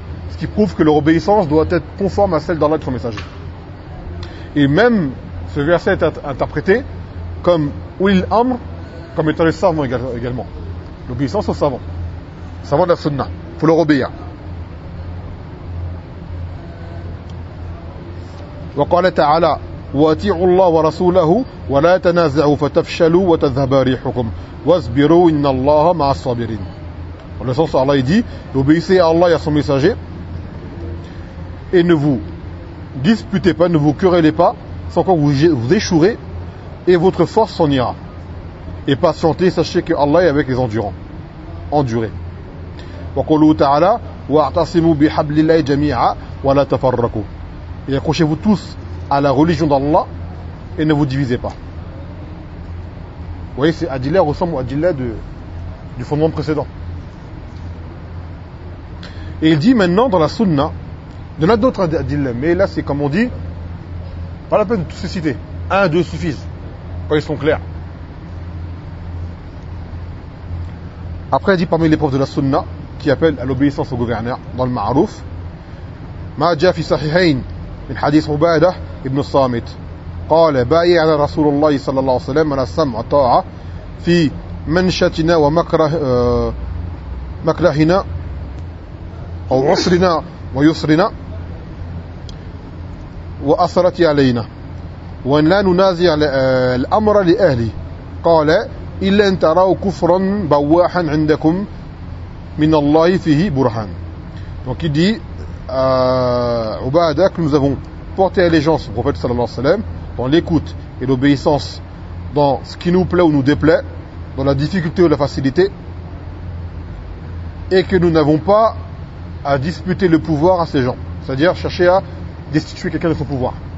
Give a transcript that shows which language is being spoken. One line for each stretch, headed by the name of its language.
French: Ce qui prouve que leur obéissance doit être conforme à celle d'Allah et de son messager. Et même ce verset est interprété comme ulil amr, comme étant le savant également. L'obéissance au savant. Savant de la sunna, il faut leur obéir.
Arabic: وقال تعالى واتعوا الله ورسوله ولا تنازعوا فتفشلوا وتذهب ريحكم واصبروا ان الله مع الصابرين.
French: En le sens, Allah dit, obéissez à Allah et à son messager et ne vous disputez pas, ne vous querellez pas sans quoi vous échouerez et votre force s'en ira. et patientez, sachez que Allah est avec les endurants. Endurez.
Arabic: وَقُلُوا تَعَالَى وَاعْتَصِمُوا بِحَبْلِ اللَّهِ جَمِيعًا وَلَا تَفَرَّقُوا.
French: Et accrochez-vous tous à la religion d'Allah et ne vous divisez pas. Vous voyez, c'est Adila ressemble au Adila du fondement précédent. Et il dit maintenant dans la Sunna, il y en a d'autres Adila, mais là c'est comme on dit, pas la peine de tous les citer. Un, deux suffisent, quand ils sont clairs. Après, il dit parmi les preuves de la Sunna, qui appelle à l'obéissance au gouverneur dans le ma'aruf,
Arabic: ma ja fi sahihayn min hadith Ubadah ibn Samit. قال بايع على رسول الله صلى الله عليه وسلم على السمع والطاعة في منشتنا ومكره مكرهنا أو عسرنا ويسرنا وأثرت علينا وإن لا ننازع الأمر لأهلي. قال إلا أن تروا كفرا بواحا عندكم من الله فيه برهان.
French: Donc il dit Ubadah que nous avons porté allégeance au prophète
Arabic: صلى الله عليه وسلم
French: dans l'écoute et l'obéissance, dans ce qui nous plaît ou nous déplaît, dans la difficulté ou la facilité, et que nous n'avons pas à disputer le pouvoir à ces gens, c'est-à-dire chercher à destituer quelqu'un de son pouvoir.